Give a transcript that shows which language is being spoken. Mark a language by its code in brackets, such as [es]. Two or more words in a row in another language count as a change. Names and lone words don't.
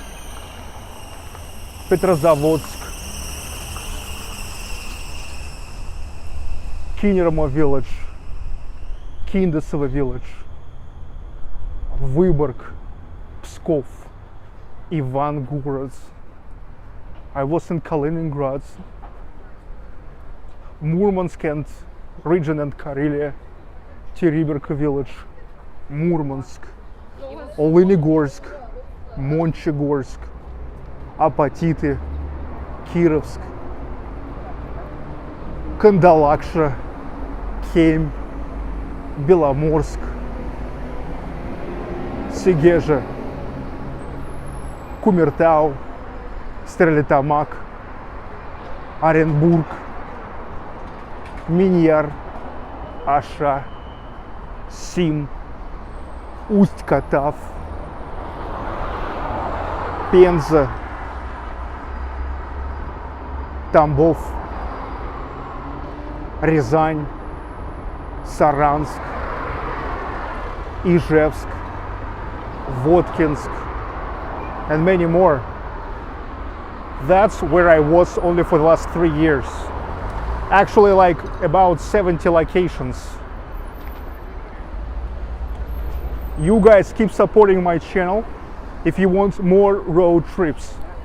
[en] Petrozavodsk, Kineromo village, Kindesovo village, Vyborg, Pskov, Ivangorod. I was in Kaliningrad, Murmansk and region and Karelia, Teribirka village, Murmansk, Olenigorsk, Monchegorsk, Apatity, Kirovsk, Kandalaksha, Khem, Беломорск, Сегежа, Кумертау, Стерлитамак, Оренбург, Миньяр, Аша, Сим, Усть-Катав, Пенза, Тамбов, Рязань, Саранск, Ижевск, Воткинск, and many more. That's where I was only for the last 3 years. Actually, like about 70 locations. You guys keep supporting my channel if you want more road trips.